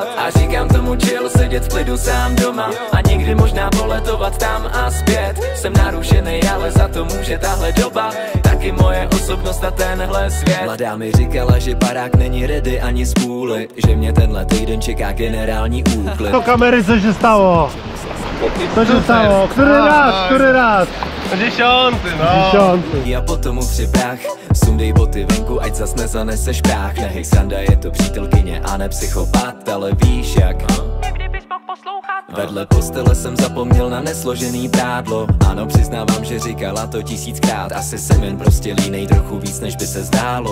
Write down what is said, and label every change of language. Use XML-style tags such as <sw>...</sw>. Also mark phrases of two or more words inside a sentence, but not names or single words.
<cs>A říkám tomu chill, sedět v klidu sám doma. A někdy možná poletovat tam a zpět. Jsem narušený, ale za to může tahle doba. Taky moje osobnost a tenhle svět. Mladá mi říkala, že barák není ready ani z půly. Že mě tenhle týden čeká generální úklid.</cs> <pl>Do kamery cože stało? Co się stało? Który raz? 10, no. 10.</pl> <cs>A potom utři prach, sundej boty venku, ať zas nezaneseš prach. Nehej sranda, je to přítelkyně a ne psychopat, ale víš jak. Někdy bys mohl poslouchat. Vedle postele jsem zapomněl na nesložený prádlo. Ano, přiznávám, že říkala to 1000krát. Asi jsem jen prostě línej trochu víc, než by se zdálo.</cs>